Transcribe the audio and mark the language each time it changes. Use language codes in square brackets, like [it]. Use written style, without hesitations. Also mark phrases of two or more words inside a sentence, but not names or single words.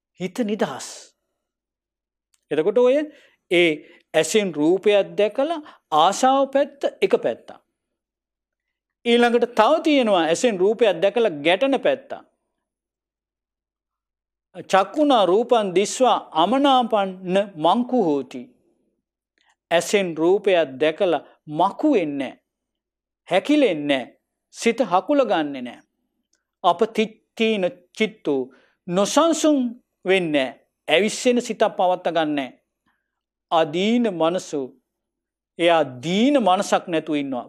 [si] හිත නිදහස්. එතකොට ඔය ඒ ඇසෙන් රූපයක් දැකලා ආශාව පැත්ත එක පැත්තක්. ඊළඟට තව තියෙනවා ඇසෙන් රූපයක් දැකලා ගැටෙන පැත්ත. [pi] චක්කුණා රූපං දිස්වා අමනාපන්න මංකු හෝති. [si] ඇසෙන් රූපයක් දැකලා මකු වෙන්නේ හැකිලෙන්නේ සිත හකුල ගන්නෙ නෑ. [pi] අපතිත්තීන චිත්තෝ [si] නොසන්සුන් වෙන්නේ ඇවිස්සෙන සිතක් පවත්ත ගන්නෑ. [pi] අදීන මනසු [si] එයා දීන මනසක් නැතුව ඉන්නවා.